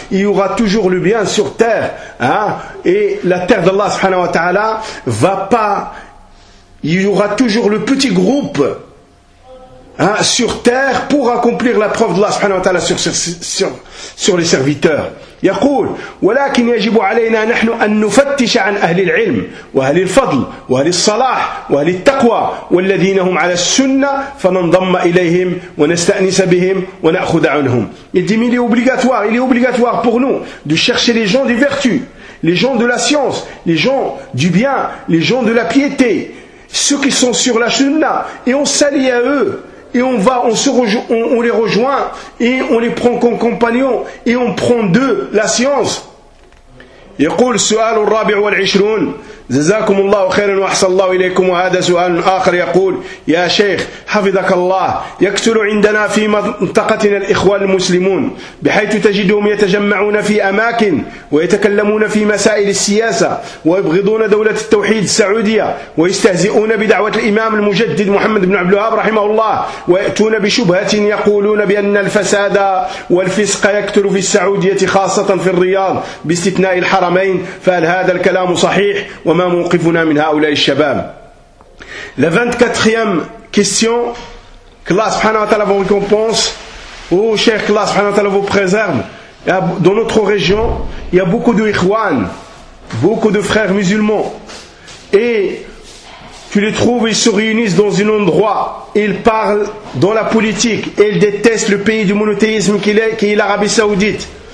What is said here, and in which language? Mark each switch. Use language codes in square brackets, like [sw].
[fr] Il y aura toujours le bien sur terre, hein, et la terre d'Allah subhanahu wa ta'ala va pas, il y aura toujours le petit groupe, hein, sur terre pour accomplir la preuve d'Allah subhanahu wa ta'ala sur les serviteurs. [ar] يقول ولكن يجب علينا نحن أن نفتش عن أهل العلم وأهل الفضل وأهل الصلاح وأهل التقوى والذين هم على السنة فننضم إليهم ونستأنس بهم ونأخذ عنهم. [fr] Il dit, il est obligatoire, il est obligatoire pour nous de chercher les gens des vertus, les gens de la science, les gens du bien, les gens de la piété, ceux qui sont sur la sunna, et on s'allie à eux. Et on va, on les rejoint et on les prend comme compagnons et on prend d'eux la science. [ar] يقول السؤال الرابع والعشرون جزاكم الله خيرا وأحسن الله إليكم وهذا سؤال آخر يقول يا شيخ حفظك الله يكثر عندنا في منطقتنا الإخوان المسلمون بحيث تجدهم يتجمعون في أماكن ويتكلمون في مسائل السياسة ويبغضون دولة التوحيد السعودية ويستهزئون بدعوة الإمام المجدد محمد بن عبد الوهاب رحمه الله ويأتون بشبهة يقولون بأن الفساد والفسق يكثر في السعودية خاصة في الرياض باستثناء حرمين فهل هذا الكلام صحيح وما موقفنا من هؤلاء الشباب. [fr] La 24e question, que Allah subhanahu wa ta'ala vous récompense, oh cher, que Allah subhanahu wa ta'ala vous préserve. Dans notre région, il y a beaucoup de ikhwan, beaucoup de frères musulmans, et tu les trouves, ils se réunissent dans un endroit, ils parlent dans la politique, et ils détestent le pays du monothéisme qui est l'Arabie Saoudite.